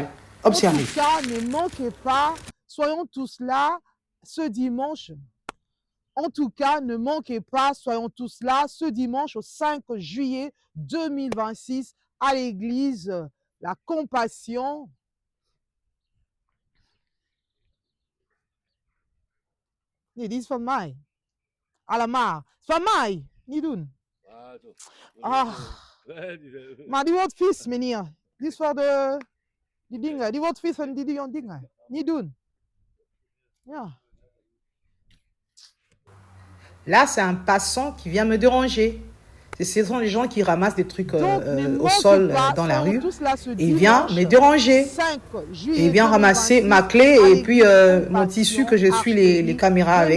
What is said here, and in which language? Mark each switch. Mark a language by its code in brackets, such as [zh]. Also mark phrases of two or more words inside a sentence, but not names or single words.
[fr] Observez. En tout cas, ne manquez pas. Soyons tous là ce dimanche. En tout cas, ne manquez pas, soyons tous là ce dimanche au 5 juillet 2026 à l'église La Compassion. [nl] Dit is van mij. Allemaal. Van mij. Niet doen. Ah. Maar die wordt vies, meneer. Dit is voor die dingen. Die wordt vies van die dingen. Niet doen. Ja. [fr] Là, c'est un passant qui vient me déranger. Ce sont les gens qui ramassent des trucs au sol dans la rue. Et il vient me déranger. Et il vient ramasser ma clé et puis mon tissu que je suis les caméras avec.